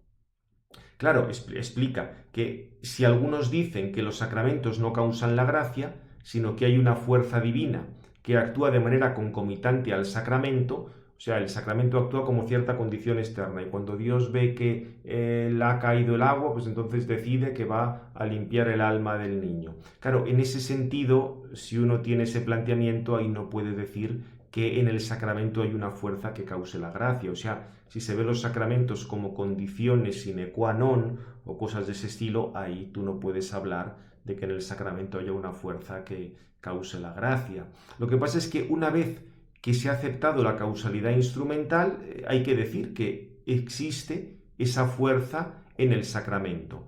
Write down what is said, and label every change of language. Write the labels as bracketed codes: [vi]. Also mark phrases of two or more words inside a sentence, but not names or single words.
[es] Claro, explica que si algunos dicen que los sacramentos no causan la gracia, sino que hay una fuerza divina que actúa de manera concomitante al sacramento, o sea, el sacramento actúa como cierta condición externa, y cuando Dios ve que ha caído el agua, pues entonces decide que va a limpiar el alma del niño. Claro, en ese sentido, si uno tiene ese planteamiento, ahí no puede decir que en el sacramento hay una fuerza que cause la gracia. O sea, si se ven los sacramentos como condiciones [la] sine qua non [es] o cosas de ese estilo, ahí tú no puedes hablar de que en el sacramento haya una fuerza que cause la gracia. Lo que pasa es que una vez que se ha aceptado la causalidad instrumental, hay que decir que existe esa fuerza en el sacramento.